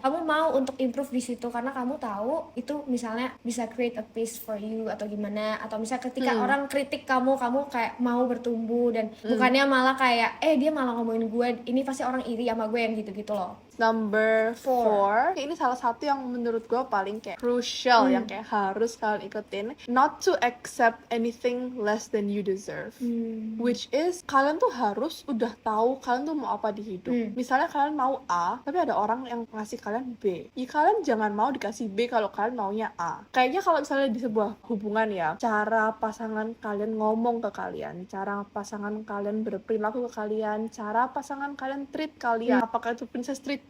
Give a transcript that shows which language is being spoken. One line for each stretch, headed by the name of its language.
Indonesian: Kamu mau untuk improve di situ karena kamu tahu itu misalnya bisa
English: create a peace for you
Indonesian: atau gimana. Atau misalnya ketika orang kritik kamu kayak mau bertumbuh dan bukannya malah kayak dia malah ngomongin gue, ini pasti orang iri sama gue yang gitu-gitu loh.
English: Number 4,
Indonesian: ini salah satu yang menurut gue paling kayak crucial, yang kayak harus kalian ikutin.
English: Not to accept anything less than you deserve. Which is,
Indonesian: kalian tuh harus udah tahu kalian tuh mau apa di hidup. Misalnya kalian mau A, tapi ada orang yang ngasih kalian B. Ya kalian jangan mau dikasih B kalau kalian maunya A. Kayaknya kalau misalnya di sebuah hubungan ya, cara pasangan kalian ngomong ke kalian, cara pasangan kalian berperilaku ke kalian, cara pasangan kalian treat kalian, apakah itu princess treatment